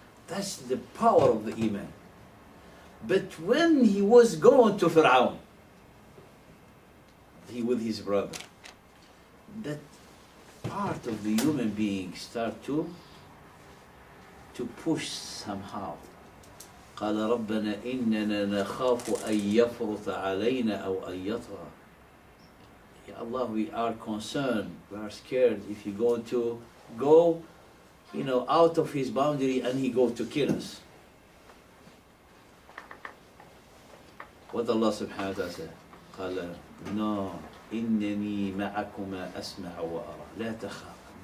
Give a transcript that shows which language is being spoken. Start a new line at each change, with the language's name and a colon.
English: That's the power of the iman. But when he was going to Fir'aun, he with his brother, that part of the human being start to push somehow.
Arabic: قال ربنا إننا نخاف أن يفرط علينا أو أن يطغى.
English: Ya Allah, we are concerned, we are scared if you're going to go, out of his boundary and he go to kill us. What Allah subhanahu wa ta'ala said?
Arabic: قال no, إنني معكما أسمع وأرى لا تخاف.